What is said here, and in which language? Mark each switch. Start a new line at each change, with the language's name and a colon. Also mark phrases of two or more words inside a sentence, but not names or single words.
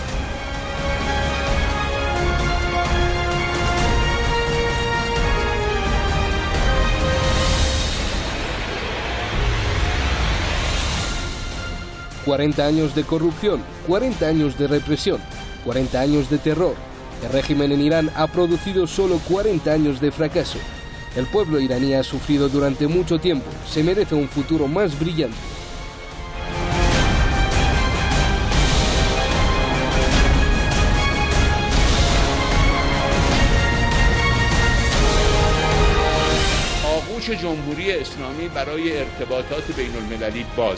Spanish: 40 años de corrupción, 40 años de represión, 40 años de terror. El régimen en Irán ha producido solo 40 años de fracaso. El pueblo iraní ha sufrido durante mucho tiempo. Se merece un futuro más brillante.
Persian: آغوش جمهوری اسلامی برای ارتباطات بین المللی بازه.